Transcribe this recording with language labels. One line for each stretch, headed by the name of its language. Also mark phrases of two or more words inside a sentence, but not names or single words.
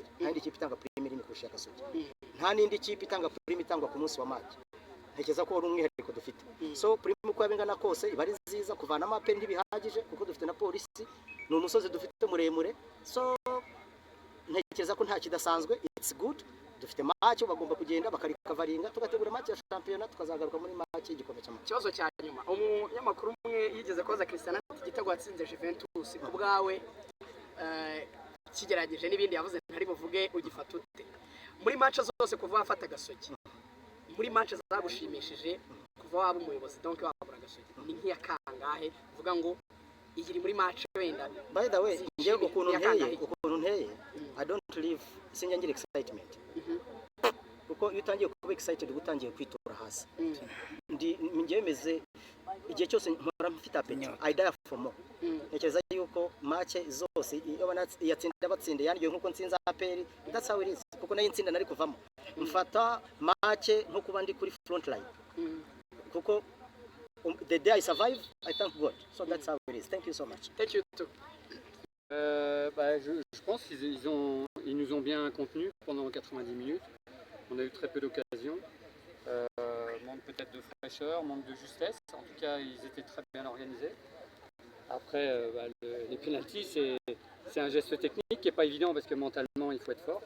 Kinyarwanda: Nta yindi kipe itanga prime nini kurusha Gasogi. Nta n'indi kipe itanga prime itangwa ku munsi wa match. Ntekereza ko ari umwihariko dufite. So prime uko yabingana kose iba ari nziza, kuvanamo APR ntibihagije kuko dufite na polisi, ni umusozi dufite muremure. So ntekereza ko nta kidasanzwe,
English: it's good.
Kinyarwanda: Dufite match bagomba kugenda bakarikavaringa, tugategura match ya shampiyona, tukazagaruka muri match y'igikombe cy'amahoro. ikibazo cya nyuma, umunyamakuru umwe yigeze koza Cristiano ati igitego watsinze Juventus ku bwawe kigerageje n'ibindi yavuze ntari buvuge ugifata ute muri match zose kuva wafata Gasogi, muri match zagushimishije kuva waba umuyobozi donc wabura Gasogi, ni nk'iya kangahe uvuga ngo iyi iri muri match wenda?
English: By the way,
Kinyarwanda: ngiye ukuntu nteye
English: I don't live
Kinyarwanda: sinjya ngira excitement. Kuko iyo utangiye kuba excited gutangiye kwitura hasi. Ngiye meze igihe cyose mpora mfite appetite,
English: I die for more.
Kinyarwanda: Ntekereza yuko match zose iyo yatsinda batsinda yangiye nkuko nsinza APR,
English: that's how it is.
Kinyarwanda: Kuko nayo nsinda nari kuvamo mfata match nko kuba ndi kuri front line.
English: Kuko the day I survive, I thank God. So that's how it is. Thank you so much. Thank you too.
French: Je pense qu'ils nous ont bien contenus pendant 90 minutes. On a eu très peu d'occasions. Manque peut-être de fraîcheur, manque de justesse. En tout cas, ils étaient très bien organisés. Après, les pénaltys, c'est un geste technique qui n'est pas évident parce que mentalement, il faut être fort.